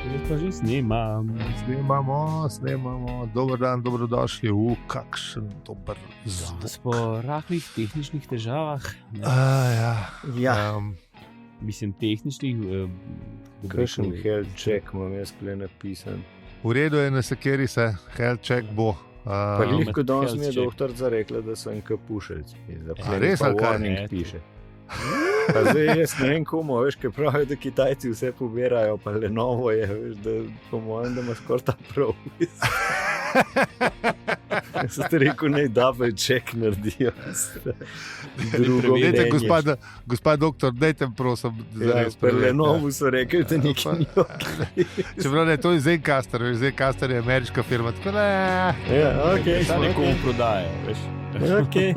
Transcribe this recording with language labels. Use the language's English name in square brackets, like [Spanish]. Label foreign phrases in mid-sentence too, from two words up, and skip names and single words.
[Slovenian] pa že Snemamo. Dober dan, dobrodošli v kakšen dober zvok. Po rahlih tehničnih težavah. Mislim, tehničnih. Kakšen [English] health check [Slovenian] imam jaz tukaj napisan. V redu je, na sekeri se, [English] health check [Slovenian] bo. Pa lihko danes mi je doktorica rekla, da sem kapušelc. Res ali kaj? Warning piše. Pa zdaj jaz ne vem komu, veš, kaj pravijo, da Kitajci vse pobirajo, pa Lenovo je, veš, da po mojem, da ima skoraj ta prav. Sem te rekel, naj [English] double check [Slovenian] naredijo. Drugo Dajte, mnenje. gospa doktor, dajte prosim. Ja, pri Lenovu so rekli, da nekaj ni okej. Čeprav ne, to je Zencastr, veš, Zencastr je ameriška firma, tako da Ja, okej. Da nekomu prodajo, veš. Okej.